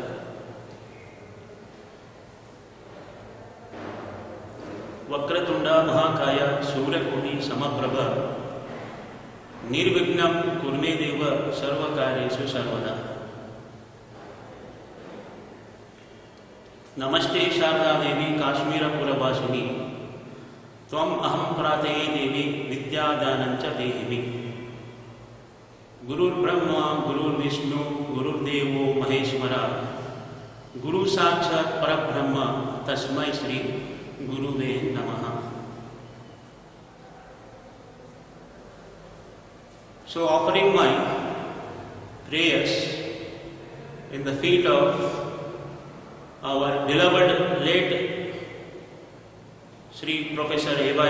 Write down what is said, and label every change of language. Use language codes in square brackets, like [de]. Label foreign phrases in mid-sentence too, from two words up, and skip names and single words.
[sa] ವಕ್ರತುಂಡ ಮಹಾಕಾಯ ಸೂರ್ಯಕೋಟಿ ಸಮಪ್ರಭ ನಿರ್ವಿಘ್ನಂ ಕುರ್ಮೇ ದೇವ ಸರ್ವಕಾರ್ಯೇಷು ಸರ್ವದಾ. ನಮಸ್ತೆ ಶಾರದಾ ದೇವಿ ಕಾಶ್ಮೀರಪುರವಾಸಿನಿ ತ್ವಂ ಅಹಂ ಪ್ರಾತಯೇ ದೇವಿ ವಿದ್ಯಾದಾನಂಚ ದೇಹಿಮಿ. ಗುರುರ್ಬ್ರಹ್ಮ ಗುರುರ್ವಿಷ್ಣು ಗುರುರ್ದೇವೋ ಮಹೇಶ್ವರ ಗುರು ಸಾಕ್ಷಾತ್ ಪರಬ್ರಹ್ಮ ತಸ್ಮೈ ಶ್ರೀ ಗುರುವೇ ನಮಃ. [en] So offering my prayers in the feet of our beloved late Sri Professor A.Y.